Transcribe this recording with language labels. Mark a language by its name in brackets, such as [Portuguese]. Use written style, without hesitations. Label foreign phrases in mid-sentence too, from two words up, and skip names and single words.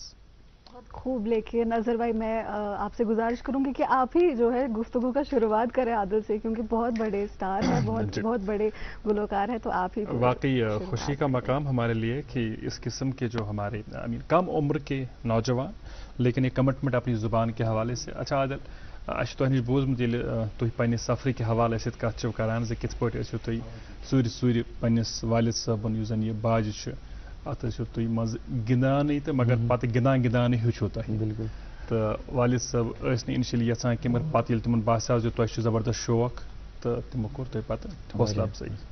[Urdu] بہت خوب لیکن اظہر بھائی میں آپ سے گزارش کروں گی کہ آپ ہی جو ہے گفتگو کا شروعات کریں عادل سے کیونکہ بہت بڑے سٹار ہیں بہت بڑے گلوکار ہیں تو آپ ہی واقعی خوشی کا مقام ہمارے لیے کہ اس قسم کے جو ہمارے کم عمر کے نوجوان لیکن ایک کمٹمنٹ اپنی زبان کے حوالے سے [Kashmiri] اچھا عادل اچھا تہ نش بوزمت ییٚلہِ تُہۍ پننہِ سفرٕ کہِ حوالہٕ سۭتۍ کتھ چھِو کران زِ کِتھ پٲٹھۍ ٲسِو تُہۍ ژوٗرِ پننِس والد صٲبُن یُس زن یہِ باجہِ چھُ اتھ ٲسِو تُہۍ منٛزٕ گِنٛدانٕے تہٕ مگر پتہٕ گِنٛدان ہیوٚچھوٕ تۄہہِ تہٕ والد صٲب ٲسۍ نہٕ اِنشلی یژھان کینٛہہ مگر پتہٕ ییٚلہِ تِمن باسیو زِ تۄہہِ چھُ زبردست شوق تہٕ تِمو کوٚر تۄہہِ پتہٕ حوصلہٕ افضٲیی